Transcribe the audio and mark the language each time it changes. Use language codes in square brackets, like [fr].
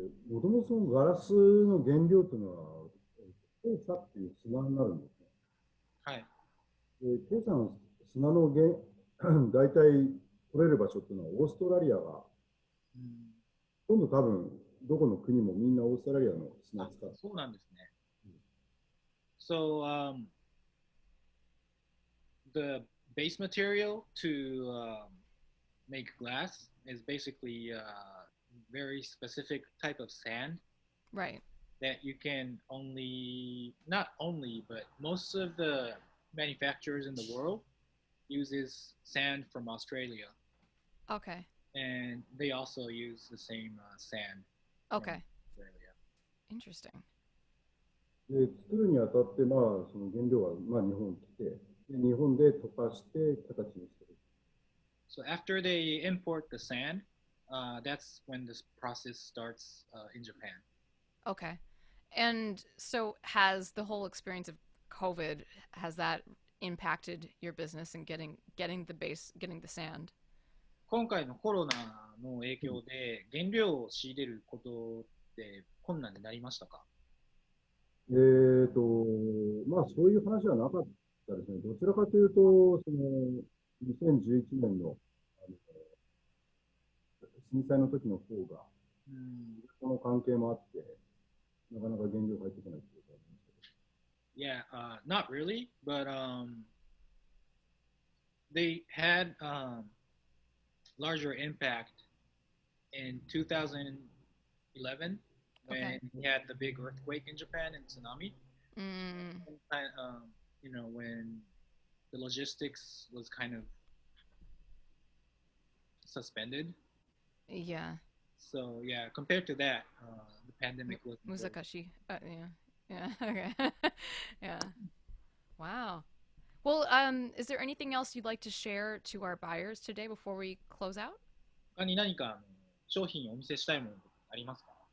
[ja] もともとそのガラスの原料というのは、黄砂っていう砂になるんですね。はい。で、黄砂の砂の大体取れる場所っていうのはオーストラリアが、うん、今度多分どこの国もみんなオーストラリアの砂あ、使って。そうなんですね。 [en] So the base material to make glass is basically a very specific type of sand right? that you can only, not only, but most of the manufacturers in the world uses sand from Australia, Okay, and they also use the same sand from okay, Australia. interesting. [ja] で、作るにあたって、まあ、その原料は、まあ、日本に来て、で、日本で溶かして形にしてる。 [en] So after they import the sand, that's when this process starts in Japan. Okay. And so has the whole experience of COVID, has that impacted your business and getting the base, getting the sand? [ja] 今回のコロナの影響で原料を仕入れることって困難になりましたか？まあ、そういう話はなかったですね。どちらかというと、その、2011年の、あの震災の時の方が、うん、その関係もあって、なかなか原料入ってこないっていうかありますけど。 [en] Yeah, not really, but they had larger impact in 2011 Okay. when we had the big earthquake in Japan and tsunami. Mm, And, when the logistics was kind of suspended. yeah. So yeah, compared to that, the pandemic wasn't really. Muzakashi. Yeah. Yeah. Okay. Yeah. Wow. Well, is there anything else you'd like to share to our buyers today before we close out? [ja] 他に何か商品をお見せしたいものとかありますか？